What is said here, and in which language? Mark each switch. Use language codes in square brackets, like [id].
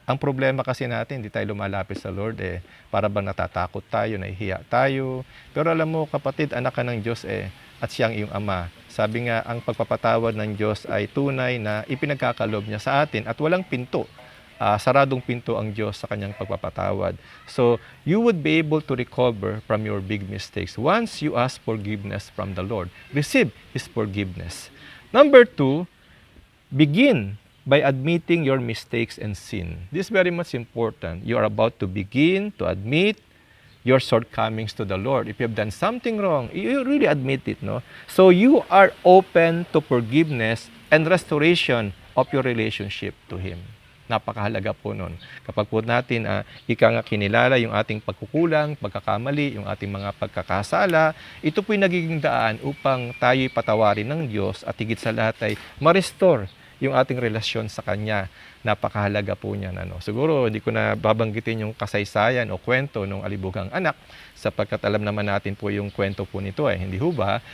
[tl] Ang problema kasi natin, hindi tayo lumalapit sa Lord, para bang natatakot tayo, nahihiya tayo. Pero alam mo, kapatid, anak ka ng Diyos, at siyang iyong Ama. Sabi nga, ang pagpapatawad ng Diyos ay tunay na ipinagkakalob niya sa atin at walang pinto. Saradong pinto ang Diyos sa kanyang pagpapatawad. [en] So, you would be able to recover from your big mistakes once you ask forgiveness from the Lord. Receive His forgiveness. Number 2, begin by admitting your mistakes and sin. This is very much important. You are about to begin to admit your shortcomings to the Lord. If you have done something wrong, you really admit it, no? So you are open to forgiveness and restoration of your relationship to Him. [tl] Napakahalaga po nun. Kapag po natin ika nga kinilala yung ating pagkukulang, pagkakamali, yung ating mga pagkakasala, ito po'y nagiging daan upang tayo'y patawarin ng Diyos at higit sa lahat ay ma-restore yung ating relasyon sa Kanya. Napakahalaga po niyan. Siguro hindi ko na babanggitin yung kasaysayan o kwento ng alibugang anak sapagkat alam naman natin po yung kwento po nito, hindi ho ba?